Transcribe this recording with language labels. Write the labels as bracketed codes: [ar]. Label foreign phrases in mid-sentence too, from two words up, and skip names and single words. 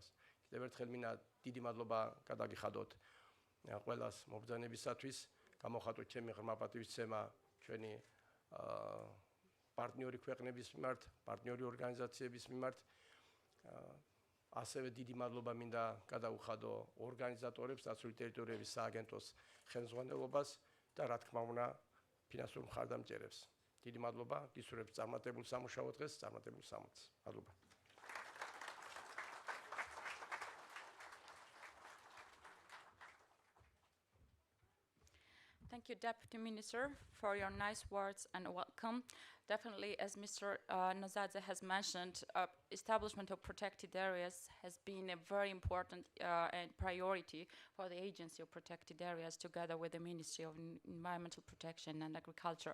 [ka] კიდევ ერთხელ მინდა დიდი მადლობა გადაგიხადოთ ყველას მობრძანებისათვის, გამოხატოთ ჩემი ღრმა პატივისცემა ჩვენი პარტნიორი ქვეყნების მიმართ, პარტნიორი ორგანიზაციების მიმართ. ასევე დიდი მადლობა მინდა გადაუხადო ორგანიზატორებს, დაცული ტერიტორიების სააგენტოს ხელმძღვანელობას და რა თქმა უნდა ფინანსურ მხარდამჭერებს. დიდი მადლობა, გისურვებთ წარმატებულ სამუშაო დღეს, წარმატებულ სამოწს. მადლობა. [en] Thank you, Deputy Minister, for your nice words and welcome. Definitely, as Mr. Nazadze has mentioned, establishment of protected areas has been a very important and priority for the Agency of Protected Areas together with the Ministry of Environmental Protection and Agriculture.